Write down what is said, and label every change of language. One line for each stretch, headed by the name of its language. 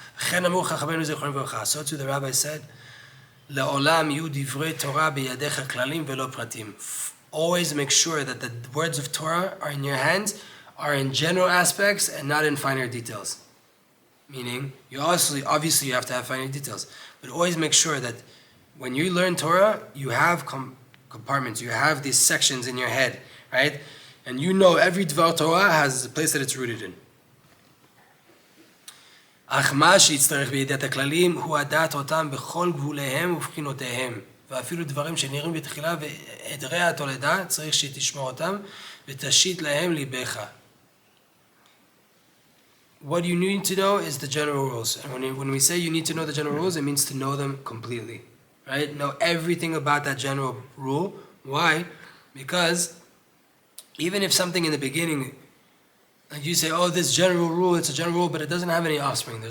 English: So too the rabbi said, always make sure that the words of Torah are in your hands, are in general aspects and not in finer details. Meaning, you obviously you have to have finer details, but always make sure that when you learn Torah, you have compartments, you have these sections in your head, right? And you know every Dvar Torah has a place that it's rooted in.
Hebrew: אך מה שיצטרך בידיעת הכללים הוא הדעת אותם בכל גבוליהם ובחינותיהם. ואפילו דברים שנראים בתחילה ועדרי התולדה צריך שתשמע אותם ותשית להם ליבך.
English: What you need to know is the general rules. And when we say you need to know the general rules, it means to know them completely. Right? Know everything about that general rule. Why? Because even if something in the beginning, like you say, this general rule, it's a general rule, but it doesn't have any offspring.